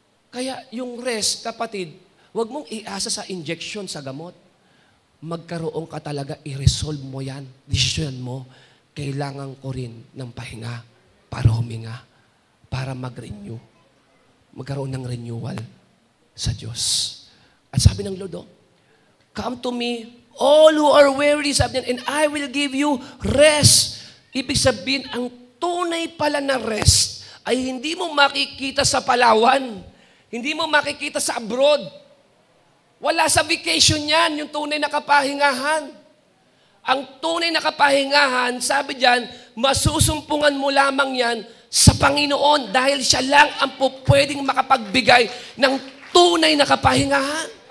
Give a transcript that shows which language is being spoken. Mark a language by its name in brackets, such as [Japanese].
[Filipino] Kaya yung rest, kapatid, huwag mong iasa sa injection, sa gamot. Magkaroon ka talaga, i-resolve mo yan, desisyon mo, kailangan ko rin ng pahinga para huminga, para mag-renew. Magkaroon ng renewal sa Diyos. [English] At sabi ng Lord, "Come to me, all who are weary," [Filipino] sabi niya, [English] "and I will give you rest." [Filipino] Ibig sabihin, ang tunay pala na rest ay hindi mo makikita sa Palawan. Hindi mo makikita sa abroad. Wala sa vacation yan, yung tunay na kapahingahan. Ang tunay na kapahingahan, sabi diyan, masusumpungan mo lamang yan sa Panginoon dahil siya lang ang pwedeng makapagbigay ng tunay na kapahingahan.